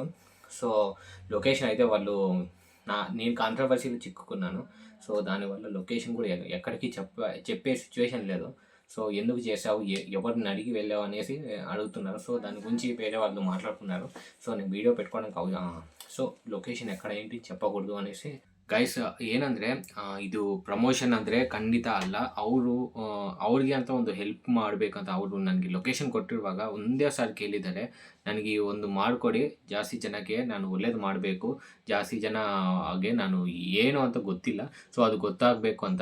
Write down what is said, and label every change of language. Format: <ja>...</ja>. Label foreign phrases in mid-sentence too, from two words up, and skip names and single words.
<te>సో లొకేషన్ అయితే వాళ్ళు నేను కాంట్రవర్సీలో చిక్కుకున్నాను. సో దానివల్ల లొకేషన్ కూడా ఎక్కడికి చెప్పే సిచ్యువేషన్ లేదు. సో ఎందుకు చేసావు, ఎవరిని అడిగి వెళ్ళావు అనేసి అడుగుతున్నారు. సో దాని గురించి వేరే వాళ్ళు మాట్లాడుతున్నారు. సో నేను వీడియో పెట్టుకోవడానికి సో లొకేషన్ ఎక్కడ ఏంటి చెప్పకూడదు అనేసి.</te> <kn>ಗೈಸ್ ಏನಂದರೆ ಇದು ಪ್ರಮೋಷನ್ ಅಂದರೆ ಖಂಡಿತ ಅಲ್ಲ. ಅವ್ರಿಗೆ ಅಂತ ಒಂದು ಹೆಲ್ಪ್ ಮಾಡಬೇಕಂತ ಅವರು ನನಗೆ ಲೊಕೇಶನ್ ಕೊಟ್ಟಿರುವಾಗ ಒಂದೇ ಸಾರಿ ಕೇಳಿದ್ದಾರೆ, ನನಗೆ ಒಂದು ಮಾಡಿಕೊಡಿ, ಜಾಸ್ತಿ ಜನಕ್ಕೆ ನಾನು ಒಳ್ಳೇದು ಮಾಡಬೇಕು, ಜಾಸ್ತಿ ಜನಗೆ ನಾನು ಏನು ಅಂತ ಗೊತ್ತಿಲ್ಲ, ಸೊ ಅದು ಗೊತ್ತಾಗಬೇಕು ಅಂತ.</kn>